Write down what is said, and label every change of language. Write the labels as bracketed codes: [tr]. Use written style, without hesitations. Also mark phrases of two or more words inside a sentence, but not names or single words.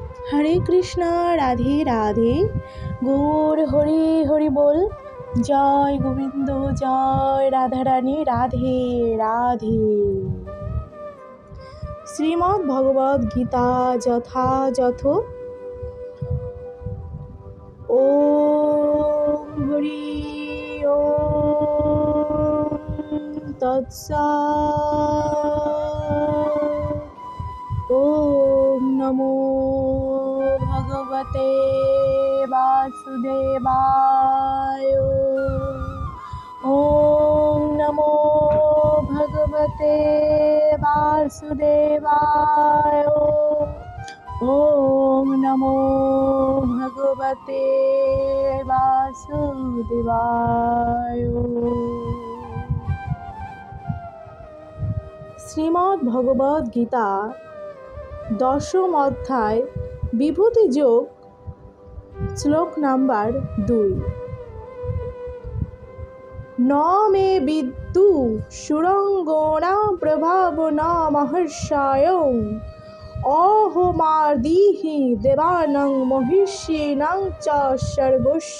[bn] হরে কৃষ্ণ রাধে রাধে গৌর হরি হরি বল। জয় গোবিন্দ জয় রাধারানী রাধে রাধে। শ্রীমদ্ ভগবদ্ গীতা যথাযথ। [sa] ওম হরি ওম তৎসৎ। ওম নমো ভগবতে বাসুদেবায়। ওম নমো ভগবতে বাসুদেবায়। ওম নমো ভগবতে বাসুদেবায়। [bn] শ্রীমদ্ ভগবদ্ গীতা দশম অধ্যায় বিভূতি যোগ, শ্লোক নাম্বার 2। [sa] ন মে বিদ্যু সুরঙ্গণা প্রভাব ন মহর্ষায়ং অহোমাদিহি দেবানং মহিষীণং চ সর্বস্ব।